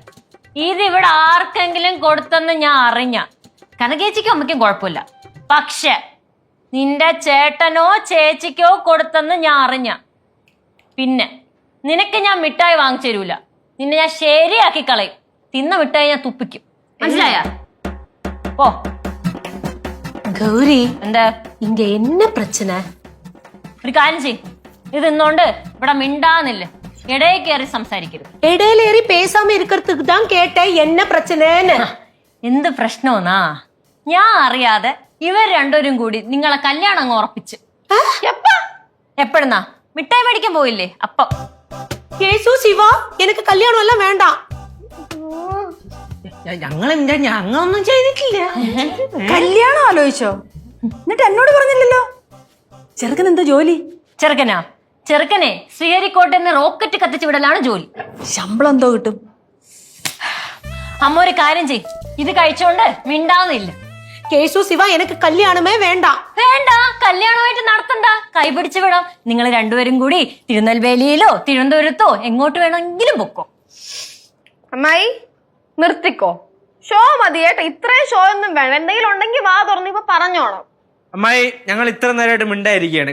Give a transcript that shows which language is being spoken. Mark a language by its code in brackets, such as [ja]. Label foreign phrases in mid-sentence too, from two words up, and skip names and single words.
[ml] ഇതിവിടെ ആർക്കെങ്കിലും കൊടുത്തെന്ന് ഞാൻ അറിഞ്ഞ കനകേച്ചിക്കോ അമ്മയ്ക്കും കുഴപ്പമില്ല. പക്ഷെ നിന്റെ ചേട്ടനോ ചേച്ചിക്കോ കൊടുത്തെന്ന് ഞാൻ അറിഞ്ഞ പിന്നെ നിനക്ക് ഞാൻ മിഠായി വാങ്ങിച്ചു തരൂല. നിന്നെ ഞാൻ ശരിയാക്കി കളയും. തിന്ന മിഠായി ഞാൻ തുപ്പിക്കും. മനസ്സിലായ? ഓ கௌரி, എന്താ [ta] இங்க என்ன பிரச்சனை? [ml] ഒരു കാര്യം ചെയ്യും, ഇത് ഇന്നോണ്ട് ഇവിടെ മിണ്ടാന്നില്ല, ഇടയിൽ കയറി സംസാരിക്കരുത്. [ta] இடையில ஏறி பேசாம இருக்கிறதுக்கு தான் கேட்டேன் என்ன பிரச்சனைன்னு. [ml] എന്ത് പ്രശ്നമെന്നാ? ഞാൻ അറിയാതെ ഇവർ രണ്ടുപേരും കൂടി നിങ്ങളെ കല്യാണം അങ്ങ് ഉറപ്പിച്ച്. എപ്പോഴെന്നാ? മിഠായി മേടിക്കാൻ പോയില്ലേ അപ്പൊ. [ta] கேசு சிவா, எனக்கு கல்யாணம் எல்லாம் வேண்டாம். [ml] ഞങ്ങളൊന്നും ചെയ്തിട്ടില്ല. കല്യാണം ആലോചിച്ചോ? എന്നിട്ട് എന്നോട് പറഞ്ഞില്ലല്ലോ. ചെറുക്കൻ എന്താ ജോലി? ചെറുക്കനാ? ചെറുക്കനെ ശ്രീഹരിക്കോട്ടെന്ന് റോക്കറ്റ് കത്തിച്ചു വിടലാണ് ജോലി. ശമ്പളം എന്തോ കിട്ടും? അമ്മ ഒരു കാര്യം ചെയ്, ഇത് കഴിച്ചോണ്ട് മിണ്ടാന്നില്ല. [ta] கேசு சிவா, எனக்கு கல்யாணமே வேண்டாம். [ml] വേണ്ട, കല്യാണമായിട്ട് നടത്തണ്ട, കൈപിടിച്ചു വിടാം. നിങ്ങൾ രണ്ടുപേരും കൂടി തിരുനെൽവേലിയിലോ തിരുവനന്തപുരത്തോ എങ്ങോട്ട് വേണമെങ്കിലും പൊക്കോ. അമ്മായി നിർത്തിക്കോ, ഷോ മതി കേട്ടോ. ഇത്രയും ഷോ ഒന്നും വേണം. എന്തെങ്കിലും ഉണ്ടെങ്കിൽ വാ തുറന്ന് ഇപ്പൊ പറഞ്ഞോണം. അമ്മായി ഞങ്ങൾ ഇത്ര നേരമായിട്ട് മിണ്ടായിരിക്കുകയാണ്.